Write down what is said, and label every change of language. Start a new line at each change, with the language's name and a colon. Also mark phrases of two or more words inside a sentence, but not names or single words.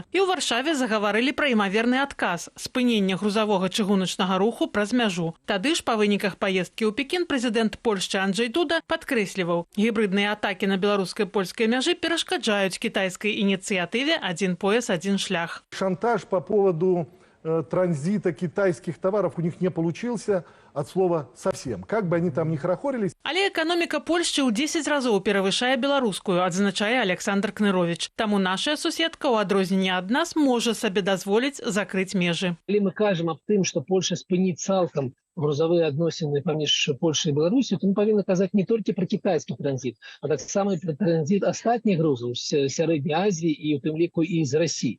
Belarusian: І ў Варшаве загаварылі пра імаверны адказ – спынення грузавога чыгуначнага руху праз мяжу. Тады ж па выніках паездкі ў Пекін прэзідэнт Польшчы Анджэй Дуда падкрэсліваў, гібрыдныя атакі на беларускай-польскай мяжы перашкаджаюць кітайскай ініцыятыве «Адзін пояс, адзін шлях».
Russian: Шантаж по поводу транзита китайских товаров у них не получился от слова совсем. Как бы они там ни хорохорились.
Belarusian: Але экономика Польшчы ў 10 разоў перавышае беларускую, адзначае Александр Кнырович. Таму наша суседка ў адрозненне ад нас можа сабе дазволіць закрыць межы. Калі мы кажам аб тым, што Польша спыніць цалкам грузавыя адносіны паміж Польшай і Беларусю, то мы павінны казаць не толькі пра кітайскі транзіт, а таксама і пра транзіт астатніх грузаў з сярэдняй Азіі і у тым ліку і з Расіі.